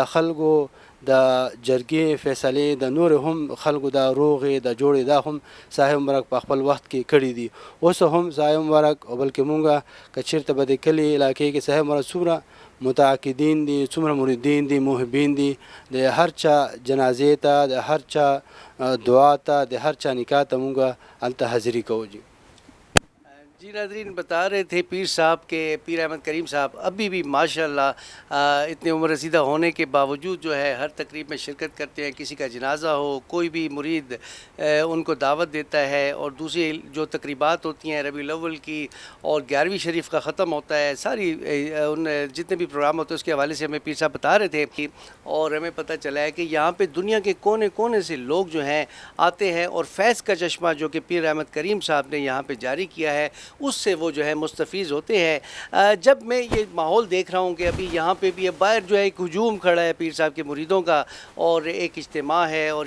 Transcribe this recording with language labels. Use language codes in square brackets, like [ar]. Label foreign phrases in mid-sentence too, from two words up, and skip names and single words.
[ps] خلکو د جرګې فیصلې د نور هم خلکو د روغې د جوړې دا هم صاحب مبارک په خپل وخت کې کړي دي اوس هم صاحب مبارک او بلکې مونږ که چېرته به د کلي علاقې کې صاحب مبارک څومره متعاقدین دي څومره مریدین دي محبین دي د هر چا جنازې ته د هر چا دعا ته د ہر چا نکاح ته مونږ هلته حاضري کوو جی [ur] جی ناظرین بتا رہے تھے پیر صاحب کے پیر احمد کریم صاحب ابھی بھی ماشاءاللہ اتنے عمر رسیدہ ہونے کے باوجود جو ہے ہر تقریب میں شرکت کرتے ہیں کسی کا جنازہ ہو کوئی بھی مرید ان کو دعوت دیتا ہے اور دوسری جو تقریبات ہوتی ہیں ربیع الاول کی اور 11ویں شریف کا ختم ہوتا ہے ساری ان جتنے بھی پروگرام ہوتے ہیں اس کے حوالے سے ہمیں پیر صاحب بتا رہے تھے اور ہمیں پتہ چلا ہے کہ یہاں پہ دنیا کے کونے کونے سے لوگ جو ہیں آتے ہیں اور فیض کا چشمہ جو کہ پیر احمد کریم صاحب نے یہاں پہ جاری کیا ہے اس سے وہ جو ہے مستفیض ہوتے ہیں جب میں یہ ماحول دیکھ رہا ہوں کہ ابھی یہاں پہ بھی باہر جو ہے ایک ہجوم کھڑا ہے پیر صاحب کے مریدوں کا اور ایک اجتماع ہے اور